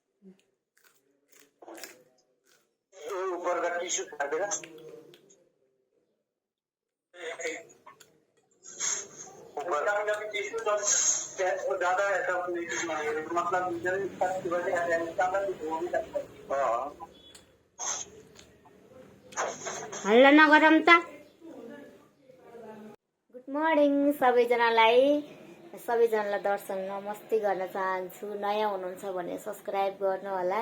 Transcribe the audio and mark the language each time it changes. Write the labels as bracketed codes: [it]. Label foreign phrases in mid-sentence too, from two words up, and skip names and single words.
[hi] ऊपर का टिश्यू खा देगा ऊपर का टिश्यू जब ज्यादा ऐसा मतलब की वजह से [ne] हल्ला नगरौँ त। [en] good morning [ne] सबैजनालाई दर्शन नमस्ते गर्न चाहन्छु। नयाँ हुनुहुन्छ भने सब्सक्राइब गर्नु होला।